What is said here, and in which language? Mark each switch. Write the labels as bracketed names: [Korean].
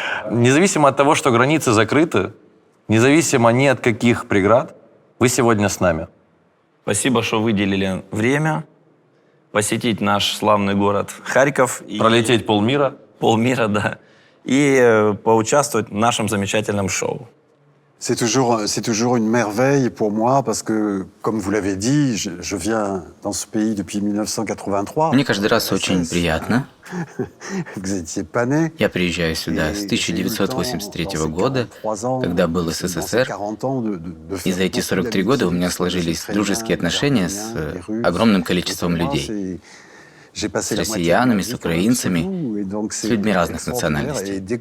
[Russian] Независимо от того, что границы закрыты, независимо ни от каких преград, вы сегодня с нами. Спасибо, что выделили время посетить наш славный город Харьков. Пролететь полмира. Полмира, да. И поучаствовать в нашем замечательном шоу. [French] C'est toujours une merveille pour moi parce que, comme vous l'avez dit, je viens dans ce pays depuis 1983. [Russian] Мне каждый раз очень приятно. [French] Vous étiez pas né. [Russian] Я приезжаю сюда с 1983 года, когда был СССР. И за эти 43 года у меня сложились дружеские отношения с огромным количеством людей. С россиянами, с украинцами, с людьми разных национальностей.